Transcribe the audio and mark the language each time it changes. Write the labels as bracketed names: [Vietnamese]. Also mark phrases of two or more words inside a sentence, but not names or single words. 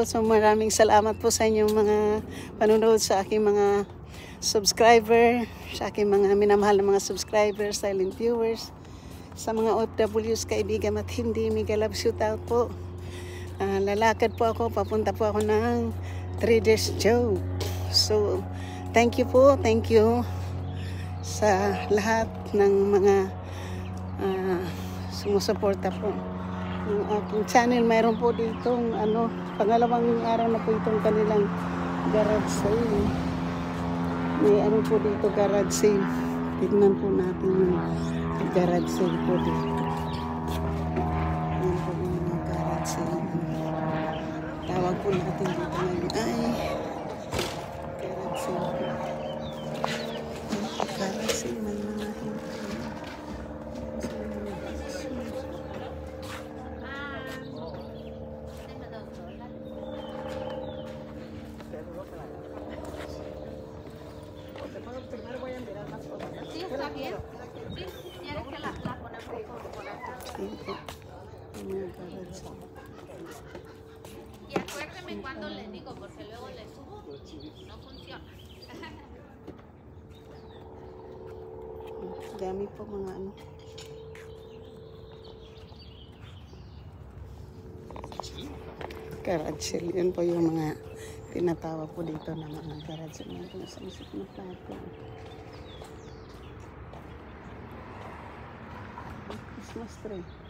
[Filipino] So maraming salamat po sa inyong mga panonood, sa aking mga subscriber, sa aking mga minamahal na mga subscribers, [English] silent viewers, [Filipino] sa mga OFWs, kaibigan at hindi, [English] mega love shoot out [Filipino] po. Lalakad po ako, papunta po ako ng Traders Joe. So [English] thank you [Filipino] po, [English] thank you [Filipino] sa lahat ng mga sumusuporta po. Yung aking channel, mayroon po ditong pangalawang araw na po itong kanilang [English] garage sale. [Filipino] May po dito [English] garage sale. [Filipino] Tignan po natin yung [English] garage sale [Filipino] po dito. Yan po yung mga [English] garage sale. [Filipino] Tawag po natin dito ngayon ay [English] garage sale [Filipino] po. [English] Garage sale, [Filipino] may mga [Spanish] Sí, está bien. Sí, quieres que la ponemos por acá. Y acuérdeme cuando le digo, porque luego le subo, no funciona. [Filipino] Dami po mga [English] garage sale. [Filipino] Yun po yung mga tinatawag po dito na mga [English] garage sale. [Filipino] Ito sa isip na plato. [English] Christmas tree.